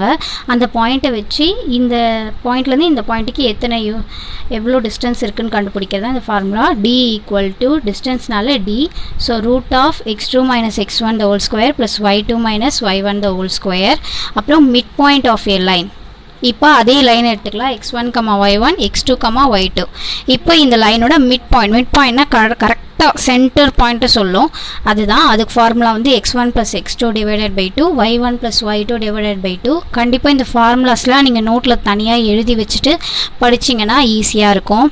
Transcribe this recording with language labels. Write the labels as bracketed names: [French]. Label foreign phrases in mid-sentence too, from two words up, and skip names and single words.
[Tamil] அந்த பாயிண்ட்டை வச்சு இந்த பாயிண்ட்லேருந்து இந்த பாயிண்ட்டுக்கு எவ்வளோ டிஸ்டன்ஸ் இருக்குன்னு கண்டுபிடிக்கிறது தான் இந்த ஃபார்முலா. [English] d equal to distanceனால d, so root of x2 minus x1 the whole square plus y2 minus y1 the whole square. [Tamil] அப்புறம் [English] mid point of a line. [Tamil] இப்போ அதே லைன் எடுத்துக்கலாம், x1, y1, x2, y2. இப்போ இந்த லைனோட [English] mid pointனா [Tamil] கரெக்டாக [English] center pointடை [Tamil] சொல்லும். அதுக்கு ஃபார்முலா வந்து [English] x1 plus x2 divided by 2, y1 plus y2 divided by 2. [Tamil] கண்டிப்பாக இந்த ஃபார்முலாஸ்லாம் நீங்கள் நோட்டில் தனியாக எழுதி வச்சுட்டு படிச்சிங்கன்னா ஈஸியாக இருக்கும்.